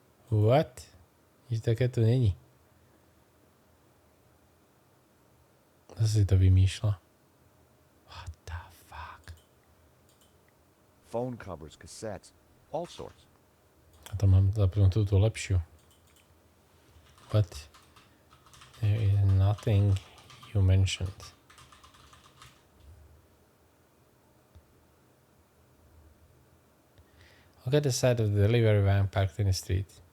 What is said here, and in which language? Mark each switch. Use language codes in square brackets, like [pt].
[sk] What? Nič také to není. Zase si to vymýšľa. [en] What the fuck? Phone covers, cassettes, all sorts. [sk] A to mám zapnutú tú lepšiu. [en] But there is nothing you mentioned. Look at the side of the delivery van parked in the street.